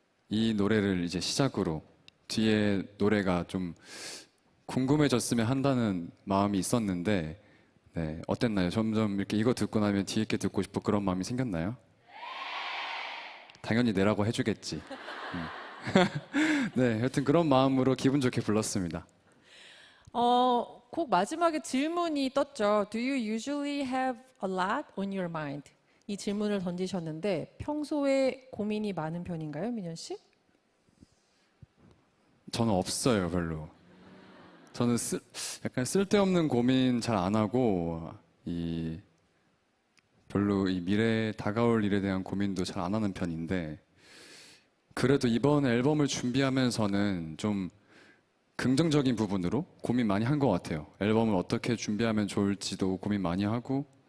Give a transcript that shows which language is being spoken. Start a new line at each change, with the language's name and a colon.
Korean: 이 노래를 이제 시작으로 뒤에 노래가 좀 궁금해졌으면 한다는 마음이 있었는데 네, 어땠나요? 점점 이렇게 이거 듣고 나면 뒤에 게 듣고 싶고 그런 마음이 생겼나요? 당연히 내라고 해주겠지. 네, 여튼 그런 마음으로 기분 좋게 불렀습니다. 곡 마지막에 질문이 떴죠.
English: Do you usually have a lot on your mind?
Korean: 이 질문을 던지셨는데 평소에 고민이 많은 편인가요, 민현 씨? 저는 없어요, 별로. 저는 약간 쓸데없는 고민 잘 안 하고 별로 이 미래에 다가올 일에 대한 고민도 잘 안 하는 편인데 그래도 이번 앨범을 준비하면서는 좀 긍정적인 부분으로 고민 많이 한 것 같아요. 앨범을 어떻게 준비하면 좋을지도 고민 많이 하고